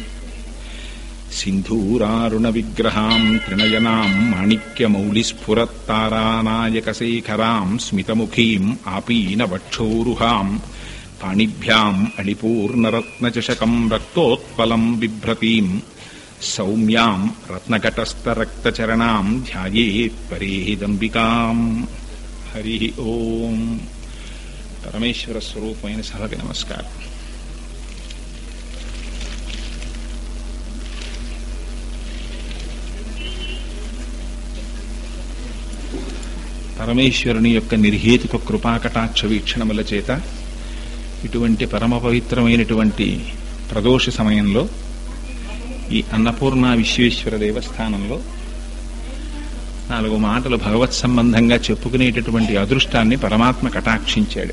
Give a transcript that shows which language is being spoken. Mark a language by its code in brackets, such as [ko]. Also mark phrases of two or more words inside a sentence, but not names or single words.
[sa] सिन्धूरारुणविग्रहां त्रिनयनां माणिक्यमौलिस्फुरत्तारानायकशेखरां स्मितमुखीं आपीनवक्षोरुहां पाणिभ्याम् अणिपूर्णरत्नचषकं रक्तोत्पलं बिभ्रतीं सौम्यां रत्नकटस्थरक्तचरणां ध्यायेत् परेदम्बिकाम्। हरि ओम। [te] పరమేశ్వర స్వరూపమైన సభకి నమస్కారం. పరమేశ్వరుని యొక్క నిర్హేతుక కృపాకటాక్ష వీక్షణముల చేత ఇటువంటి పరమ పవిత్రమైనటువంటి ప్రదోష సమయంలో ఈ అన్నపూర్ణ విశ్వేశ్వర దేవస్థానంలో 4 మాటలు భగవత్ సంబంధంగా చెప్పుకునేటటువంటి అదృష్టాన్ని పరమాత్మ కటాక్షించాడు.